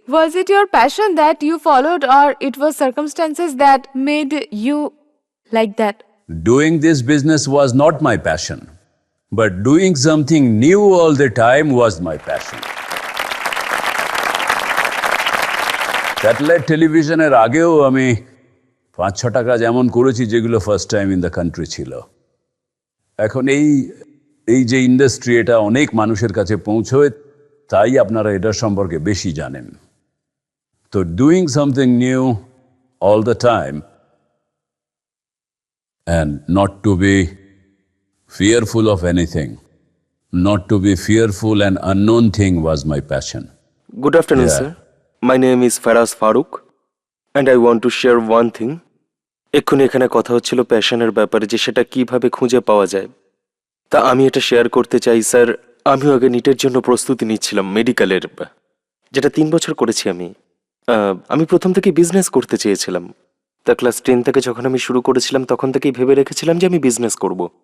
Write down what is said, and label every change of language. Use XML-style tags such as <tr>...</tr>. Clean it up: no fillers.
<en>Was it your passion that you followed, or it was circumstances that made you like that? Doing this business was not my passion, but doing something new all the time was my passion.</en> <bn>Satellite টেলিভিশনের আগেও আমি 5-6 টাকা যেমন করেছি, যেগুলো</bn> <en>first time in the country</en> <bn>ছিল। এখন এই যে ইন্ডাস্ট্রি, এটা অনেক মানুষের কাছে পৌঁছয়, তাই আপনারা এটার সম্পর্কে বেশি জানেন।</bn> <en>তো doing something new all the time and not to be fearful of anything, not to be fearful and unknown thing was my passion. Good afternoon, Yeah. sir. My name is Faraz Farooq, and I want to share one thing.</en> <bn>এক্ষুনি এখানে কথা হচ্ছিল প্যাশনের ব্যাপারে, যে সেটা কিভাবে খুঁজে পাওয়া যায়। তা আমি এটা শেয়ার করতে চাই স্যার। আমিও আগে নিটের জন্য প্রস্তুতি নিচ্ছিলাম, মেডিকেলের, যেটা 3 বছর করেছি আমি প্রথম থেকে বিজনেস করতে চেয়েছিলাম। তা ক্লাস 10 থেকে যখন আমি শুরু করেছিলাম, তখন থেকেই ভেবে রেখেছিলাম যে আমি বিজনেস করব।</bn>